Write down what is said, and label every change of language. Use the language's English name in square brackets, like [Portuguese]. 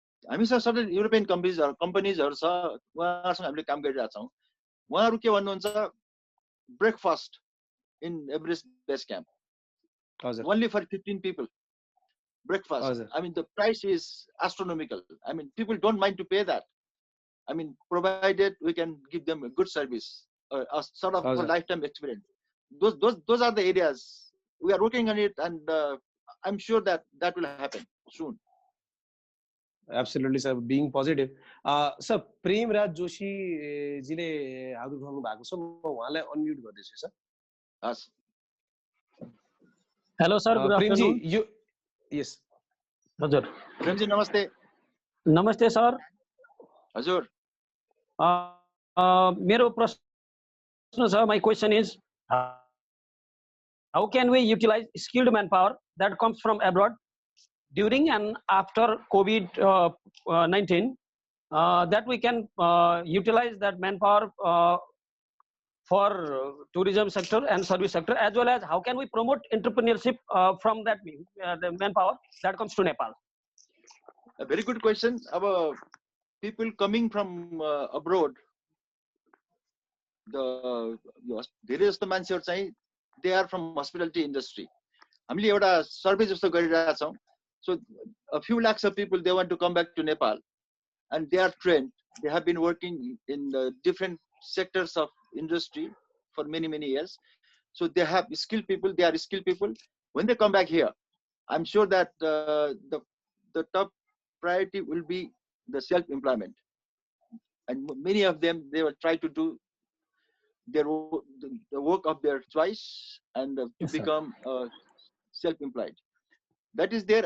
[Nepali] हामीसँग certain European companiesहरु छ, उहाँहरुसँग हामीले काम गरिरहेका छौं. उहाँहरु के भन्नुहुन्छ, [English] breakfast in Everest base camp. Only for 15 people. Breakfast. I mean, the price is astronomical. I mean, people don't mind to pay that. I mean, provided we can give them a good service, a sort of a lifetime experience. Those are the areas we are working on it, and I'm sure that will happen soon. Absolutely, sir. Being positive. [Nepali] Sir, Prem Raj Joshi ji le हात उठाउनु भएको छ, म उहाँलाई unmute गर्दैछु sir. [English] Yes. Hello, sir. Good afternoon. Prem ji, yes. [Nepali] Hazur. Prem ji, namaste. Namaste, sir. Hazur. मेरो प्रश्न छ, [English] my question is, how can we utilize skilled manpower that comes from abroad during and after COVID-19, that we can utilize that manpower for tourism sector and service sector, as well as how can we promote entrepreneurship from that the manpower that comes to Nepal? A very good question. About people coming from abroad, [Nepali] धेरै जस्तो मान्छेहरु चाहिँ [English] they are from hospitality industry. [Nepali] हामीले एउटा survey जस्तो गरिरहेका छौं. [English] So a few lakhs of people, they want to come back to Nepal, and they are trained. They have been working in different sectors of industry for many years. So they have skilled people. They are skilled people. When they come back here, I'm sure that the top priority will be the self-employment, and many of them, they will try to do the work of their choice and to become self-employed. That is there.